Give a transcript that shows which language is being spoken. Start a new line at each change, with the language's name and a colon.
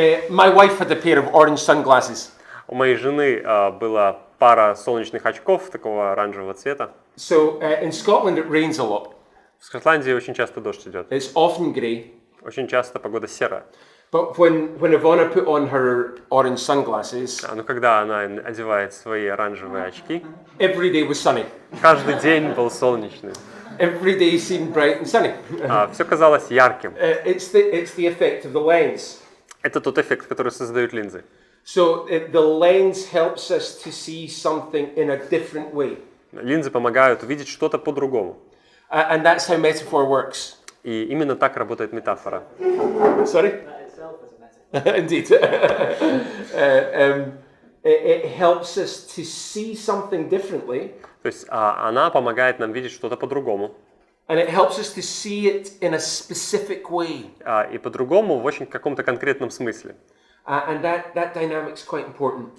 English: My wife had a pair of orange sunglasses.
Russian: У моей жены была пара солнечных очков такого оранжевого цвета.
English: So in Scotland it rains a lot.
Russian: В Шотландии очень часто дождь идет.
English: It's often grey.
Russian: Очень часто погода серая.
English: But when Ivana put on her orange sunglasses,
Russian: Но когда она одевает свои оранжевые очки,
English: every day was sunny.
Russian: каждый день был солнечный.
English: Every day seemed bright and sunny.
Russian: Все казалось ярким.
English: It's the effect of the lens.
Russian: Это тот эффект, который создают линзы.
English: So the lens helps us to see something in a different way.
Russian: Линзы помогают увидеть что-то по-другому.
English: And that's how metaphor works.
Russian: И именно так работает метафора.
English: Sorry? Indeed. It helps us to see something differently.
Russian: То есть она помогает нам видеть что-то по-другому.
English: And it helps us to see it in a specific way.
Russian: И по-другому в очень каком-то конкретном смысле.
English: And that dynamic's quite important.